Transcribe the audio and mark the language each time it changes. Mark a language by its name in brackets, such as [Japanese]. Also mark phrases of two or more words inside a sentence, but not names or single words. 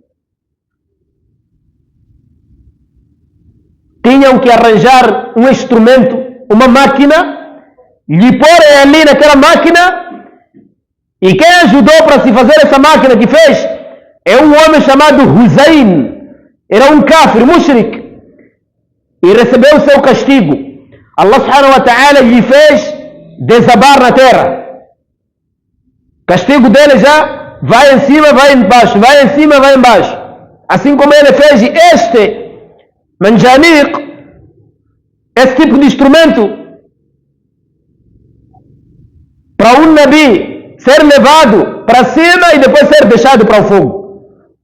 [Portuguese] Tinham que arranjar um instrumento, uma máquina, lhe pôr ali naquela máquina, e quem ajudou para se fazer essa máquina que fez é um homem chamado Huzayn. Era um [Arabic] كافر، مشرك, [Portuguese] e recebeu o seu castigo. Allah [Arabic] سبحانه وتعالى [Portuguese] lhe fez desabar na terra. O castigo dele já vai em cima, vai embaixo, vai em cima, vai embaixo. Assim como ele fez este manjaniq, esse tipo de instrumento, para um nabi ser levado para cima e depois ser deixado para o fogo.